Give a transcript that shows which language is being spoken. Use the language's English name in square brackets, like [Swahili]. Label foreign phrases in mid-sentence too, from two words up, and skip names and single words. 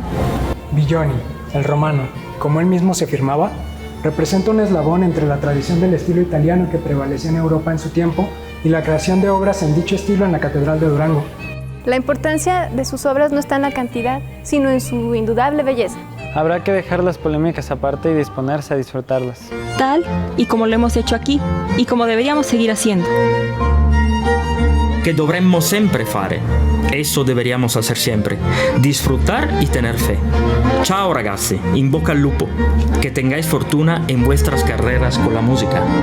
[Spanish] Villoni, el romano, como él mismo se afirmaba, representa un eslabón entre la tradición del estilo italiano que prevalecía en Europa en su tiempo y la creación de obras en dicho estilo en la Catedral de Durango. La importancia de sus obras no está en la cantidad, sino en su indudable belleza. Habrá que dejar las polémicas aparte y disponerse a disfrutarlas. Tal y como lo hemos hecho aquí, y como deberíamos seguir haciendo. [Italian] Che dovremmo sempre fare. [Spanish] Eso deberíamos hacer siempre. Disfrutar y tener fe. [Italian] Ciao ragazzi, in bocca al lupo. [Spanish] Que tengáis fortuna en vuestras carreras con la música.